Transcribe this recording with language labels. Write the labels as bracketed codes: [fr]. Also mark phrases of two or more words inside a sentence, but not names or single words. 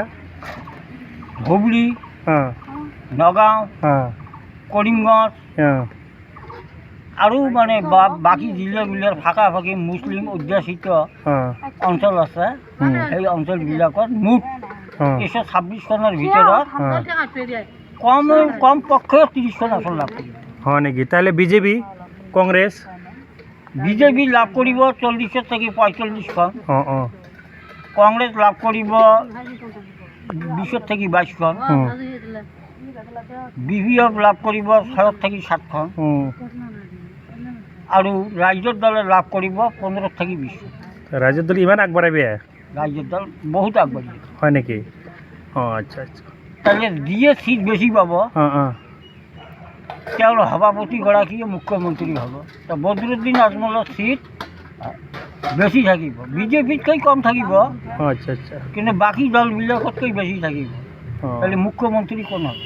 [as] হুগলি, নগাঁও, কৰিমগঞ্জ আৰু মানে বাকী জিলাবিলাৰ ফাঁকি মুছলিম অধ্যুষিত অঞ্চল আছে। সেই অঞ্চলবিলাকত মুঠ 126খনৰ ভিতৰত কমপক্ষে 30খন আসন লাভ কৰিব। হয় নেকি? [bn] তাহলে বিজেপি, কংগ্রেস? [as] বিজেপি লাভ কৰিব 40 থেকে 45খন, কংগ্রেস লাভ কৰিব 20 থেকে 22খন, বিপিএফ লাভ কৰিব 6 থেকে 7খন আৰু ৰাজ্যৰ দলে লাভ কৰিব 15 থেকে 20খন। [bn] রাজ্যের দল ইমান আগবাড়াবে? [as] ৰাজ্যৰ দল বহুত আগবাঢ়িব। হয় নেকি? আচ্ছা আচ্ছা। তাহলে যিয়ে সিট বেছি পাব তেওঁৰ সভাপতিগৰাকীয়ে মুখ্যমন্ত্ৰী হ'ব। তো বদৰুদ্দিন আজমলৰ সিট বেছি থাকিব, বিজেপিতকৈ কম থাকিব। আচ্ছা আচ্ছা। কিন্তু বাকী দলবিলাকতকৈ বেছি থাকিব। তাহলে মুখ্যমন্ত্ৰী কোন হ'ব?